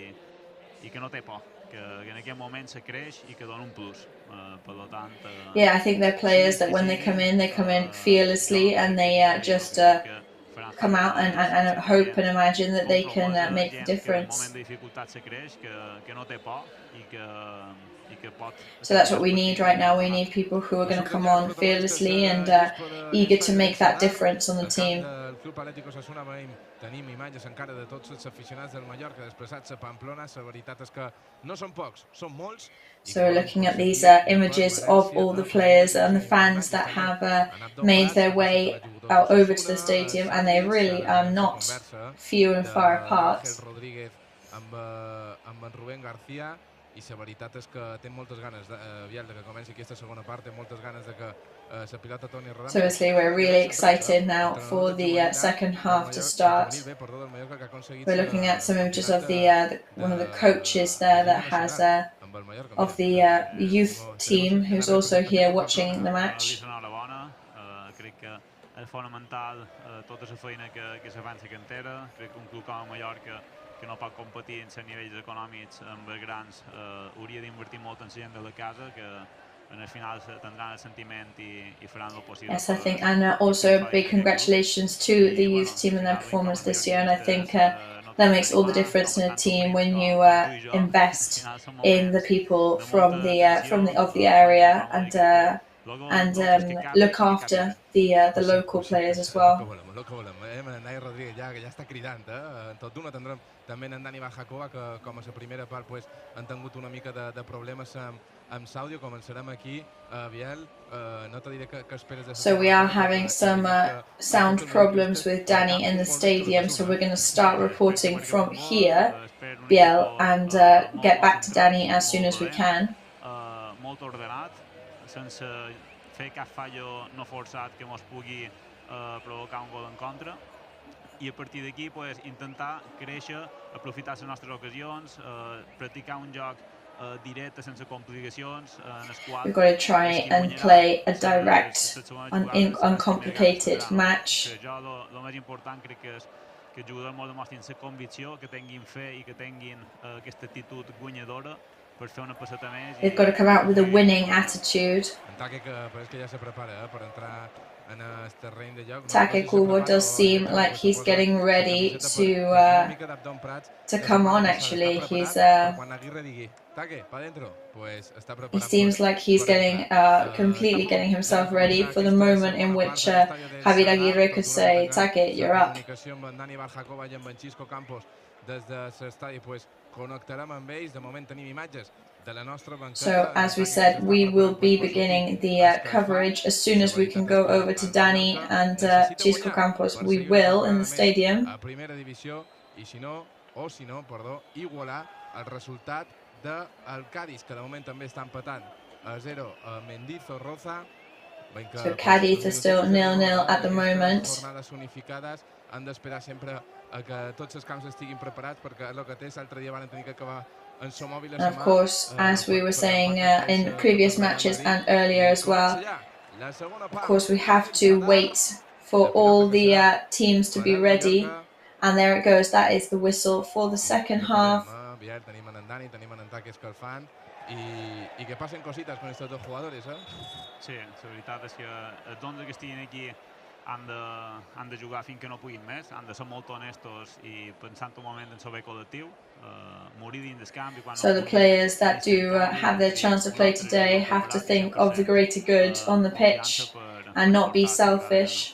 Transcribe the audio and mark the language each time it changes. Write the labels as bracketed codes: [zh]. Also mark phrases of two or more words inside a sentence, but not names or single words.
[en] Yeah, I think they're players that when they come in fearlessly, and they just come out and hope and imagine that they can make the difference. So that's what we need right now. We need people who are going to come on fearlessly and eager to make that difference on the team. [ca] Tenim imatges encara de tots els aficionats del Mallorca desplaçats a Pamplona. La veritat és que no són pocs, són molts. [en] So we're looking at these images of all the players and the fans that have made their way over to the stadium, and they really are not few and far apart. [ca] I la veritat és que té moltes ganes de que comenci aquesta segona part, té moltes ganes de que la pilota torni a rodar. [en] So obviously we're really excited now for the second half to start. We're looking at some images of one of the coaches there that has of the youth team who's also here watching the match. [ca] Crec que és fonamental tota la feina que se fa en la cantera. Crec que un club com el Mallorca, que no pot competir en els nivells econòmics amb els grans, hauria d'invertir molt en la gent de la casa, que en el final tindran el sentiment i faran el possible. [en] Yes, I think, and also big congratulations to the youth team and their performance this year. And I think that makes all the difference in a team when you invest in the people from the area and look after the local players as well. [ca] També en Dani Bajacoa, que com a la primera part han tingut una mica de problemes amb l'àudio. Començarem aquí, Biel, no te diré què esperes de... [en] So we are having some sound problems with Danny in the stadium, so we're going to start reporting from here, Biel, and get back to Danny as soon as we can. [ca] Molt ordenat, sense fer cap fallo no forçat que ens pugui provocar un gol en contra. I a partir d'aquí intentar créixer, aprofitar les nostres ocasions, practicar un joc directe sense complicacions en el qual... [en] We've got to try and play a direct, uncomplicated match. [ca] El més important crec que és que els jugadors ens demostrin la convicció, que tinguin fe i que tinguin aquesta actitud guanyadora per fer una passeta més. [en] They've got to come out with a winning attitude. Take Kubo does seem like he's getting ready to come on. Actually, he seems like he's getting completely getting himself ready for the moment in which Javier Aguirre could say, "Take, you're up." So, as we said, we will be beginning the coverage as soon as we can go over to Dani and Xisco Campos. We will in the stadium. [ca] Igualar el resultat del Cádiz, que de moment també està empatant a 0 a Mendizorroza. [en] So Cádiz is still 0-0 at the moment. [ca] Han d'esperar sempre que tots els camps estiguin preparats, perquè el que té l'altre dia van tenir que acabar en su mòbil. [en] And of course, as we were saying in previous matches and earlier as well, of course we have to wait for all the teams to be ready. And there it goes, that is the whistle for the second half. [ca] I que passen [es] cositas con estos dos jugadores, [ca] Sí, la veritat és que els 11 que estiguin aquí han de jugar fins que no puguin més, han de ser molt honestos i pensant un moment en el bé col·lectiu, morir dins del camp. [en] So the players that do have their chance to play today have to think of the greater good on the pitch and not be selfish.